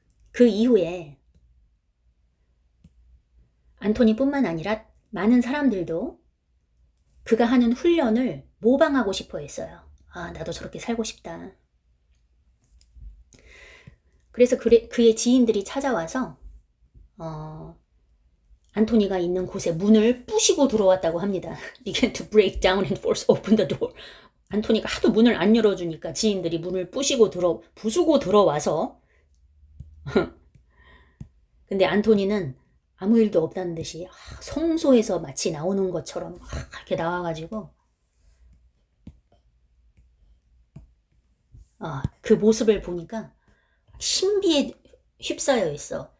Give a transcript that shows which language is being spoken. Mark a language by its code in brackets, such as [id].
[ko] 그 이후에 안토니뿐만 아니라 많은 사람들도 그가 하는 훈련을 모방하고 싶어 했어요. 아, 나도 저렇게 살고 싶다. 그래서 그의 지인들이 찾아와서 안토니가 있는 곳에 문을 부시고 들어왔다고 합니다. [en] Began to break down and force open the door. [ko] 안토니가 하도 문을 안 열어주니까 지인들이 문을 부수고 들어와서 근데 안토니는 아무 일도 없다는 듯이 성소에서 마치 나오는 것처럼 이렇게 나와가지고 그 모습을 보니까 신비에 휩싸여 있어.